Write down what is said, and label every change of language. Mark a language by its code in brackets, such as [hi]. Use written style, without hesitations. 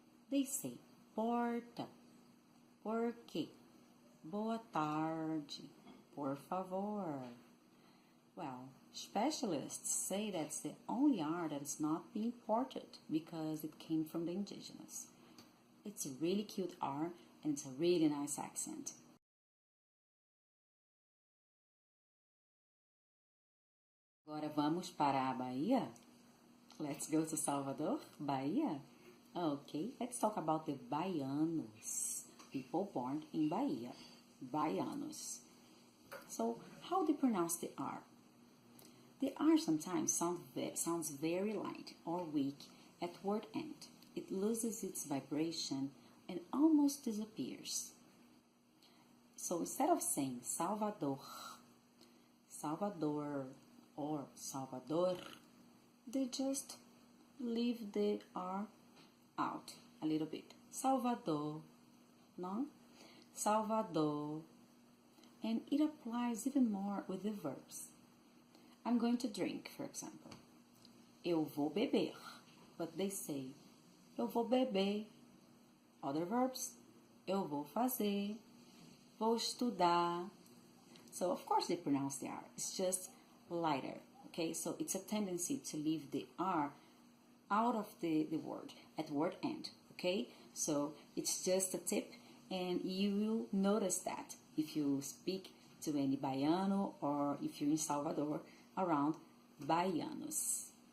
[en] They say [pt] porta, porque, boa tarde, por favor. [en] Well, specialists say that's the only R that is not being imported because it came from the indigenous. It's a really cute R and it's a really nice accent. [pt] Agora vamos para a Bahia? [en] Let's go to Salvador, Bahia. Okay, let's talk about the baianos, people born in Bahia, baianos. So, how do you pronounce the R? The R sometimes sounds very light or weak at word end. It loses its vibration and almost disappears. So instead of saying Salvador, Salvador, or Salvador, they just leave the R out a little bit. Salvador, no? Salvador. And it applies even more with the verbs. I'm going to drink, for example. [pt] Eu vou beber, [en] but they say [pt] eu vou beber. [en] Other verbs, [pt] eu vou fazer, vou estudar. [en] So, of course, they pronounce the R. It's just lighter, okay? So, it's a tendency to leave the R out of the word, at word end, okay? So, it's just a tip, and you will notice that if you speak to any baiano or if you're in Salvador around baianos.